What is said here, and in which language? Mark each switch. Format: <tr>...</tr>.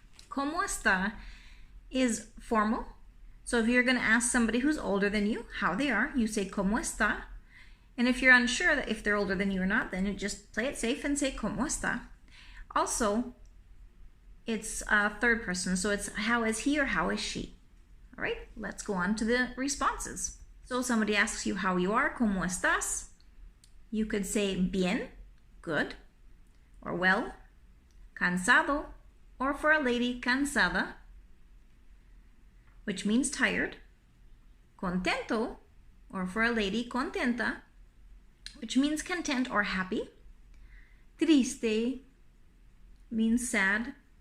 <es>¿Cómo está</es> <en>is formal. So if you're going to ask somebody who's older than you how they are, you say</en> <es>¿Cómo está?</es> <en>And if you're unsure that if they're older than you or not, then you just play it safe and say</en> <es>¿Cómo está?</es> <en>Also, it's third person, so it's how is he or how is she? All right, let's go on to the responses. So somebody asks you how you are,</en> <es>¿Cómo estás?</es> <en>You could say bien, good, or well, cansado, or for a lady, cansada, which means tired, contento, or for a lady, contenta, which means content or happy, triste means sad.</en>